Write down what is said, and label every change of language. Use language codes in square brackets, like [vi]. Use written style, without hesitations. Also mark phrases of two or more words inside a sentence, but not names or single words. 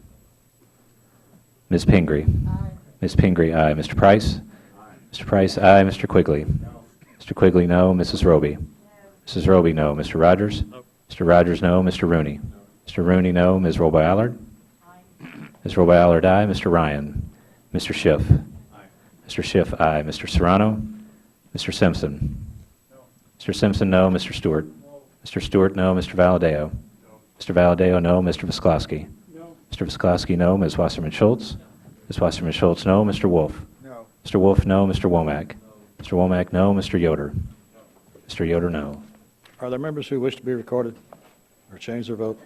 [en] Ms. Pingree? Aye. Ms. Pingree, aye. Mr. Price? Aye. Mr. Price, aye. Mr. Quigley? No. Mr. Quigley, no. Mrs. Roby? No. Mrs. Roby, no. Mr. Rogers? No. Mr. Rogers, no. Mr. Rooney? No. Mr. Rooney, no. Ms. Roby-Allard? Aye. Ms. Roby-Allard, aye. Mr. Ryan? Mr. Schiff? Aye. Mr. Schiff, aye. Mr. Serrano? Mr. Simpson? No. Mr. Simpson, no. Mr. Stewart? No. Mr. Stewart, no. Mr. Valadeo? No. Mr. Valadeo, no. Mr. Visclosky? No. Mr. Visclosky, no. Ms. Wasserman-Schultz? No. Ms. Wasserman-Schultz, no. Mr. Wolf? No. Mr. Wolf, no. Mr. Womack? No. Mr. Womack, no. Mr. Yoder? No. Mr. Yoder, no. Are there members who wish to be recorded or change their vote?